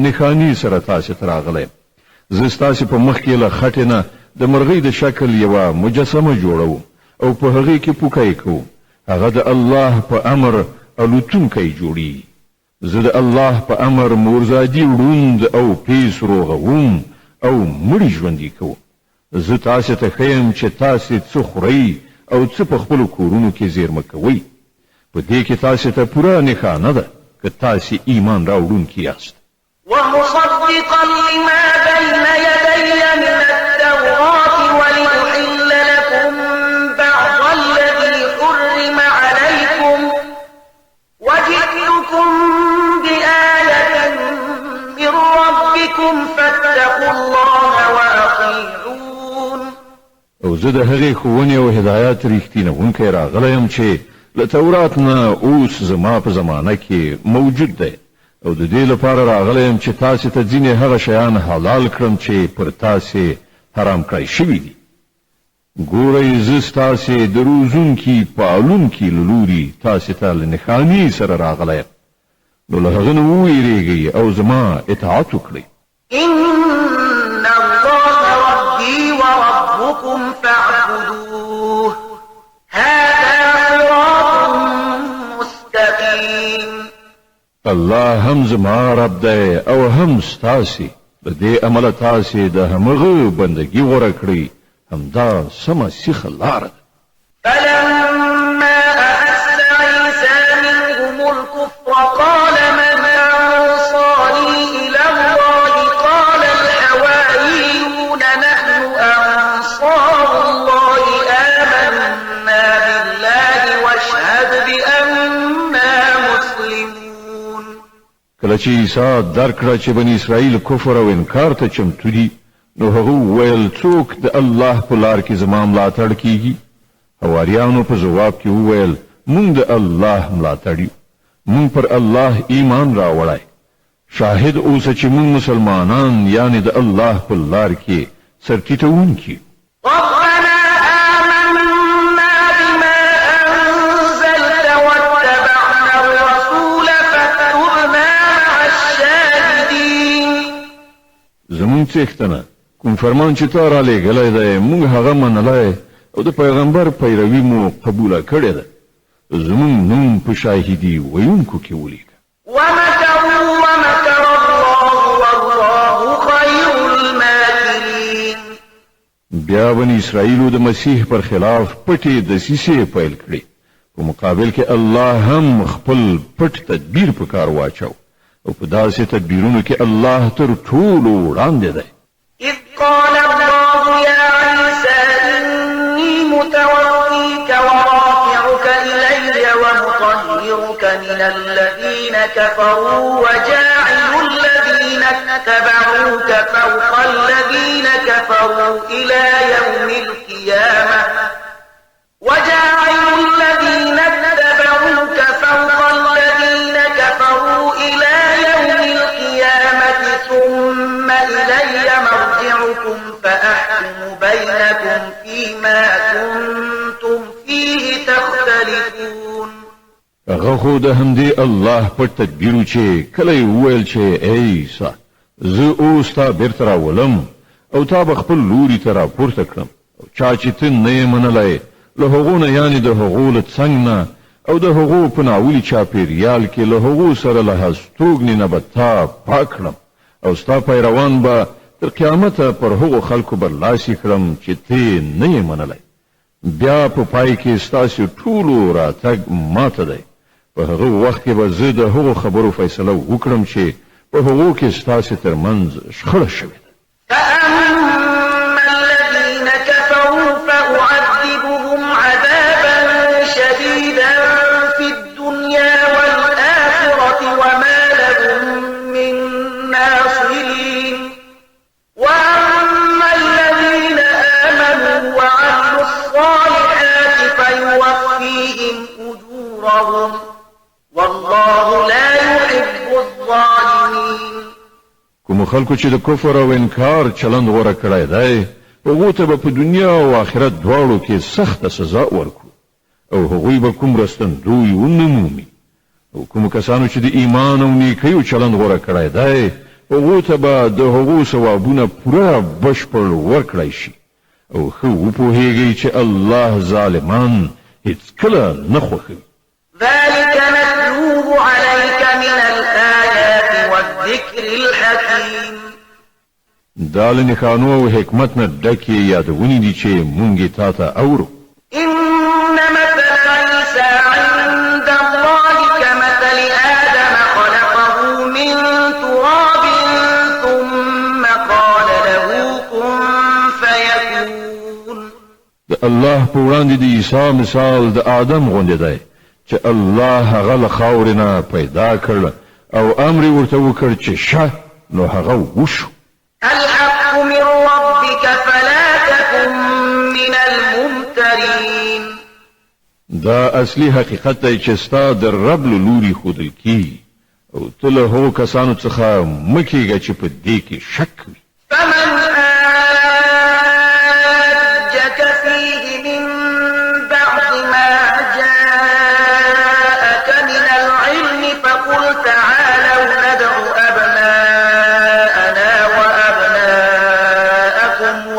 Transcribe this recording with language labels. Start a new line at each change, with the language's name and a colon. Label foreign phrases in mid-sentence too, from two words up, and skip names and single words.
Pashto: نښانې سره تاسې ته راغلی زه ستاسې په مخ کې له خټې نه د مرغۍ د شکل یوه مجسمه جوړوم او په هغې کې پوکی کوم هغه د الله په امر الوتونکی جوړي زه د الله په امر مورزادي وړوند او پیس روغوم او مړي ژوندي کوم زه تاسې ته ښیم چې تاسې څه خورئ او څه په خپلو کورونو کې زیرمه کوئ په دې کې تاسې ته پوره نښانه ده که تاسې ایمان راوړونکي یاست
Arabic: ومصدقا لما بين يدي من التوراة ولأحل لكم بعض الذي حرم عليكم وجئتكم بآية من ربكم فاتقوا الله وأطيعون.
Pashto: او زه د هغې ښوونې او هدایت ریښتینونکی راغلی یم چې له تورات نه اوس زما په زمانه کې موجود دی او د دې لپاره راغلی یم چې تاسې ته ځینې هغه شیان حلال کړم چې پر تاسې حرام کړی شوي دي ګورئ زه ستاسې د روزونکي پالونکي له لوري تاسې ته له نښانې سره راغلی یم نو له هغه نه وویرېږئ او زما اطاعت وکړئ
Arabic: إن الله ربي وربكم فاعبدوه هذا صراط مستقيم.
Pashto: الله هم زما رب دی او هم ستاسې د دې امله تاسې د همغه بندګي غوره کړئ همدا سمه سیخه لاره ده.
Arabic: فلما أحس عيسى منهم الكفر قال من أنصاري إلى الله قال الحواريون نحن أنصار الله آمنا بالله واشهد بأننا مسلمون.
Pashto: کله چې عیسی درک کړه چې بني اسرائیل کفر او انکار ته چمتو دي نو هغه وویل څوک د الله په لار کې زما ملاتړ کیږي حواریانو په جواب کې وویل مونږ د الله ملاتړ یو مونږ پر الله ایمان راوړی شاهد اوسه چې مونږ مسلمانان یعنی د الله په لار کې سرټیټونکي
Arabic: ربنا آمنا بما أنزلت واتبعنا الرسول فاكتبنا مع الشاهدين.
Pashto: زمون څښتنه کوم فرمان چې تا را لېږلی دی مونږ هغه منلی او د پیغمبر پیروي مو قبوله کړې ده زمون نوم په شاهدي ویونکو کې ولیکه.
Arabic: ومكروا ومكر الله والله خير الماكرين.
Pashto: بیا بني اسرائیلو د مسیح پر خلاف پټې دسیسې پیل کړې په مقابل کې الله هم خپل پټ تدبیر په کار واچو او په داسې تدبیرونو کې الله تر ټولو وړاندې دی.
Arabic: إذ قال الله يا عيسى إني متوفيك ورافعك إلي ومطهرك من الذين كفروا وجاعل الذين اتبعوك فوق الذين كفروا إلى يوم القيامة وجاعل الذين اتبعوك فوق الذين كفروا إلى يوم القيامة ثم إلي مرجعكم فأحكم بينكم فيما كنتم فيه تختلفون.
Pashto: هغه خو د همدې الله په تدبیرو چې کله یې وویل چې ای عیسی زه اوس تا بیرته راولم او تا به خپل لوري ته راپورته کړم او چا چې ته نه یې منلی له هغو نه یعنې د هغو له څنګ نه او د هغو په ناولي چاپېریال کې له هغو سره له هستوګنې نه به تا پاک کړم او ستا پیروان به تر قیامته پر هغو خلکو برلاسي کړم چې ته نه یې منلی بیا په پای کې ستاسو ټولو راتګ ماته دی په هغه وخت کې به زه د هغو خبرو فیصله وکړم چې په هغو کې ستاسو ترمنځ شخړه شوې ده.
Arabic: فأما الذين كفروا فأعذبهم عذابا شديدا في الدنيا والآخرة وما لهم من ناصرين وأما الذين آمنوا وعملوا الصالحات فيوفيهم أجورهم والله لا يحب الظالمين.
Pashto: کوم خلکو چې د کفر او انکار چلند غوړه کړی دی هغو ته به په دنیا او آخرت دواړو کې سخته سزا ورکړو او هغوی به کوم رستندوی ونه مومي او کوم کسانو چې د ایمان او نیکیو چلند غوړه کړی دی هغو ته به د هغو ثوابونه پوره بشپړ ورکړی شي او ښه وپوهیږئ چې الله ظالمان هیڅکله نه خوښوي.
Arabic: ذلك نتلوه عليك من الآيات والذكر الحكيم.
Pashto: دا له نښانو او حکمت نه ډکې یادونې دي چې مونږ یې تا ته اورو.
Arabic: إن مثل عيسى عند الله كمثل آدم خلقه من تراب ثم قال له كن فيكون.
Pashto: د الله په وړاندې د عیسی مثال د آدم غوندې دی چې الله هغه له خاورې نه پیدا کړ او امر یې ورته وکړ چې شه نو هغه وشو.
Arabic: الحق من ربك فلا تكن من الممترين.
Pashto: دا اصلي حقیقت دی چې ستا د رب له لوري ښودل کیږي او ته له هغو کسانو څخه مه کېږه چې په دې کې شک وي.
Arabic: فمن حاجك فيه من بعد ما جاءك من العلم فقل تعالوا ندع أبناءنا وأبناءكم